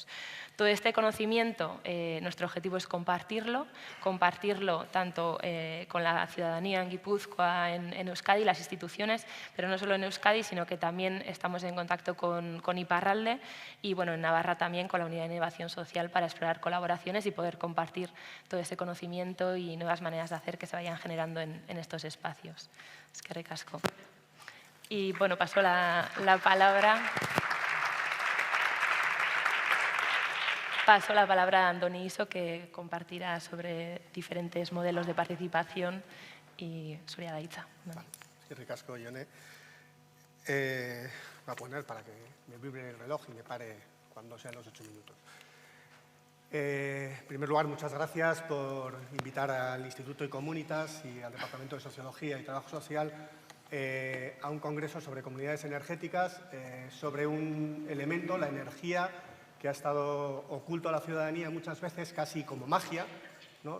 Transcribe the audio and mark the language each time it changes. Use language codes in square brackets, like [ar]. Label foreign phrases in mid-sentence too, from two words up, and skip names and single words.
[es] Todo este conocimiento, nuestro objetivo es compartirlo tanto con la ciudadanía en Guipúzcoa, en Euskadi, las instituciones, pero no solo en Euskadi, sino que también estamos en contacto con Iparralde y en Navarra también con la Unidad de Innovación Social para explorar colaboraciones y poder compartir todo ese conocimiento y nuevas maneras de hacer que se vayan generando en estos espacios. Es que ricasco. Y paso la palabra. Paso la palabra a Andoni Iso, que compartirá sobre diferentes modelos de participación y [eu] zurea da hitza. Eskerrik asko, Jone. [es] Voy a poner para que me vibre el reloj y me pare cuando sean los 8 minutos. En primer lugar, muchas gracias por invitar al Instituto Ecomunitas y al Departamento de Sociología y Trabajo Social a un congreso sobre comunidades energéticas, sobre un elemento, la energía, que ha estado oculto a la ciudadanía muchas veces, casi como magia, ¿no?